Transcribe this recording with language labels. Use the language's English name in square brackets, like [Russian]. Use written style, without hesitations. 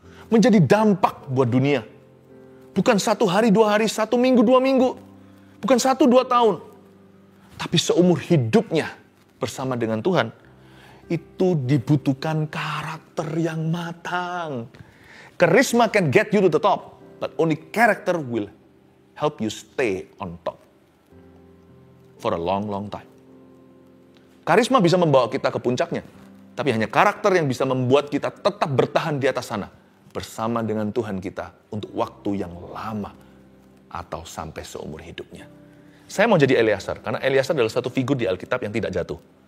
[Indonesian] Menjadi dampak buat dunia. Bukan 1 hari, 2 hari, 1 minggu, 2 minggu. Bukan 1, 2 tahun. Tapi seumur hidupnya bersama dengan Tuhan. Itu dibutuhkan karakter yang matang. [English] Charisma can get you to the top, but only character will help you stay on top for a long, long time. [Indonesian] Karisma bisa membawa kita ke puncaknya, tapi hanya karakter yang bisa membuat kita tetap bertahan di atas sana bersama dengan Tuhan kita untuk waktu yang lama atau sampai seumur hidupnya. Saya mau jadi Eleazar, karena Eleazar adalah satu figur di Alkitab yang tidak jatuh.